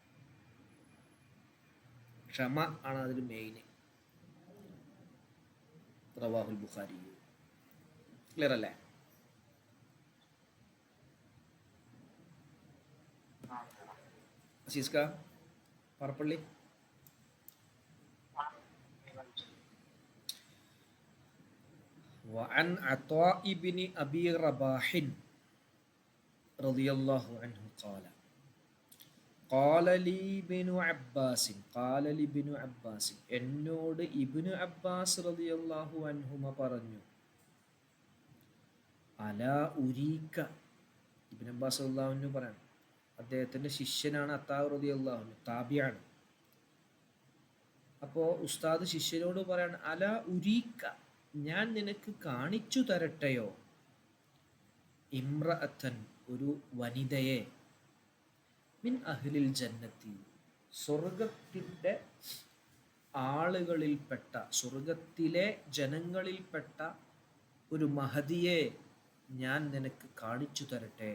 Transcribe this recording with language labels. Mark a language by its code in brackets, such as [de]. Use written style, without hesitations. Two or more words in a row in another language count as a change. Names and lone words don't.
[ml] ക്ഷമ ആണ് അതിൽ മെയിൻ. [ar] رواه البخاري. [ml] ക്ലിയർ അല്ലേ? അസീസ്ക പറപ്പള്ളി. [ar] وعن عطاء بن أبي رباح رضي الله عنه قال قال لي ابن عباس [ml] എന്നോട് ഇബ്നു അബ്ബാസ് [ar] رضي الله عنهما [ml] പറഞ്ഞു, [ar] ألا أريك, [ml] ഇബ്നു അബ്ബാസ് [ar] رضي الله عنه [ml] പറയാണ്, അദ്ദേഹത്തിൻ്റെ ശിഷ്യനാണ് അത്താ [ar] رضي الله عنه, [ml] താബിയാണ്. അപ്പോൾ ഉസ്താദ് ശിഷ്യനോട് പറയാണ്, [ar] ألا أريك [ml] ഞാൻ നിനക്ക് കാണിച്ചു തരട്ടെയോ, ഇമ്രഅത്തൻ ഒരു വനിതയെ, [ar] من أهل الجنة [ml] സ്വർഗത്തിൻ്റെ ആളുകളിൽപ്പെട്ട, സ്വർഗത്തിലെ ജനങ്ങളിൽപ്പെട്ട ഒരു മഹദിയെ ഞാൻ നിനക്ക് കാണിച്ചു തരട്ടെ.